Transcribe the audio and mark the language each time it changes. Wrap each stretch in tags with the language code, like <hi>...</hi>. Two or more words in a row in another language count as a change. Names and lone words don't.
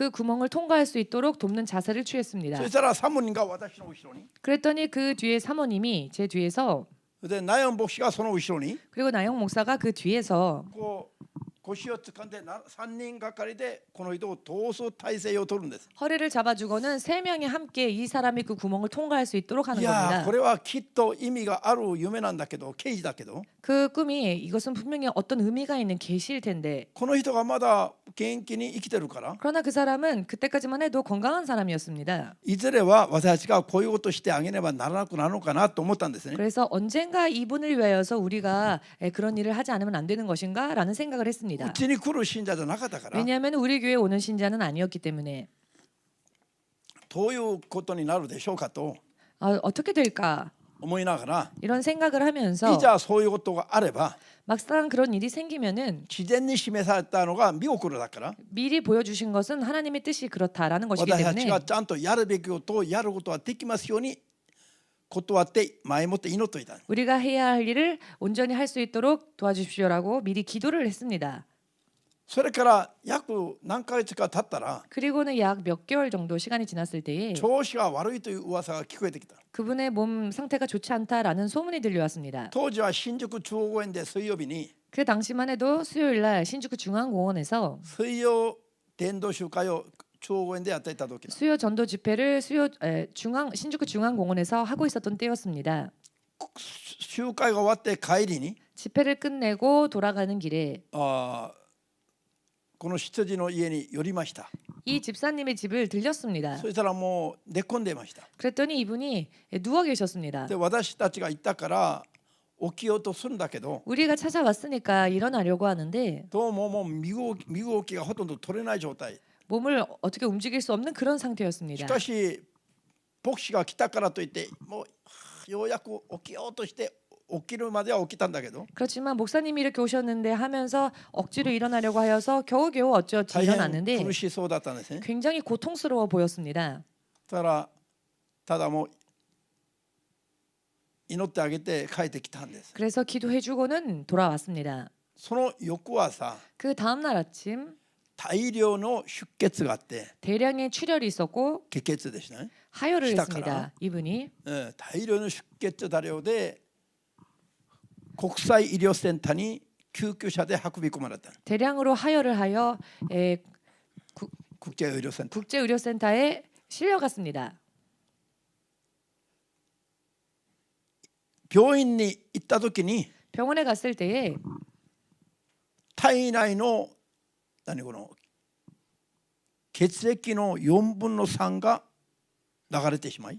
<ko>그 구멍을 통과할 수 있도록 돕는 자세를</ko> <ja>そ</ja> <ko>취했습니다.</ko> <ja>したらサモニンが私の後ろに、</ja> <ko>그랬더니 그 뒤에 사모님이 제 뒤에서</ko> <ja>でナヨン牧師がその後ろに</ja> <ko>그리고 나영 목사가 그 뒤에서</ko> <ja>こう腰を掴んで3人がかりでこの人を通す体勢を取るんです。</ja> <ko>허리를 잡아주고는 세 명이 함께 이 사람이 그 구멍을 통과할 수 있도록 하는</ko> <ja>いや</ja> <ko>겁니다.</ko> <ja>これはきっと意味がある夢なんだけど刑事だけど</ja> <ko>그 꿈이 이것은 분명히 어떤 의미가 있는 계시일 텐데</ko> <ja>この人がまだ元気に生きてるから</ja> <ko>그러나 그 사람은 그때까지만 해도 건강한 사람이었습니다.</ko> <ja>いずれは私たちがこういうことしてあげねばならなくなるのかなと思ったんですね。</ja> <ko>그래서 언젠가 이분을 위하여서 우리가 그런 일을 하지 않으면 안 되는 것인가라는 생각을</ko> <ja>う</ja> <ko>했습니다.</ko> <ja>ちに来る信者じゃなかったから</ja> <ko>왜냐하면 우리 교회에 오는 신자는 아니었기 때문에</ko> <ja>どういうことになるでしょうかと</ja> <ko>어떻게 될까</ko> <ja>思いながら</ja> <ko>이런 생각을 하면서</ko> <ja>いざそういうことがあれば</ja> <ko>막상 그런 일이 생기면은</ko> <ja>自然に示されたのが見送るだから</ja> <ko>미리 보여주신 것은 하나님의 뜻이 그렇다라는 것이기</ko> <ja>私たち</ja> <ko>때문에</ko> <ja>がちゃんとやるべきことをやることができますように断って前もって祈っといた。</ja> <ko>우리가 해야 할 일을 온전히 할 수 있도록 도와주십시오라고 미리 기도를 했습니다.</ko> <ja>それから約何ヶ月か経ったら</ja> <ko>그리고는 약 몇 개월 정도 시간이 지났을 때에</ko> <ja>調子が悪いという噂が聞こえてきた。</ja> <ko>그분의 몸 상태가 좋지 않다라는 소문이 들려왔습니다.</ko> <ja>当時は新宿中央公園で水曜日に</ja> <ko>그 당시만 해도 수요일 날 신주쿠 중앙공원에서</ko> <ja>水曜伝道集会を中央公園でやっていた時だ。</ja> <ko>수요 전도 집회를 신주쿠 중앙공원에서 하고 있었던 때였습니다.</ko> <ja>集会が終わって帰りに</ja> <ko>집회를 끝내고 돌아가는 길에</ko> <ja>この執事の家に寄りました。</ja> <ko>이 집사님의 집을 들렸습니다.</ko> <ja>そしたらもう寝込んでいました。</ja> <ko>그랬더니 이분이 누워 계셨습니다.</ko> <ja>で私たちが行ったから起きようとするんだけど</ja> <ko>우리가 찾아왔으니까 일어나려고 하는데</ko> <ja>どうももう身動きがほとんど取れない状態。</ja> <ko>몸을 어떻게 움직일 수 없는 그런 상태였습니다.</ko> <ja>しかし牧師が来たからといってもうようやく起きようとして起きるまでは起きたんだけど</ja> <ko>그렇지만 목사님이 이렇게 오셨는데 하면서 억지로 일어나려고 하여서 겨우겨우 어찌어찌</ko> <ja>大変</ja> <ko>일어났는데</ko> <ja>苦しそうだったんですね。</ja> <ko>굉장히 고통스러워 보였습니다.</ko> <ja>だからただもう祈ってあげて帰ってきたんです。</ja> <ko>그래서 기도해주고는 돌아왔습니다.</ko> <ja>その翌朝</ja> <ko>그 다음 날 아침</ko> <ja>大量の出血があって</ja> <ko>대량의 출혈이 있었고</ko> <ja>血血でしたね。</ja> <ko>하혈을</ko> <ja>したから.</ja> <ko>했습니다. 이분이</ko> <ja>大量の出血多量で国際医療センターに救急車で運び込まれた。</ja> <ko>대량으로 하혈을 하여</ko> <ja>国際医療センター。</ja> <ko>국제의료센터에 실려갔습니다.</ko> <ja>病院に行った時に</ja> <ko>병원에 갔을 때에</ko> <ja>体内のこの血液の4分の3が流れてしまい</ja>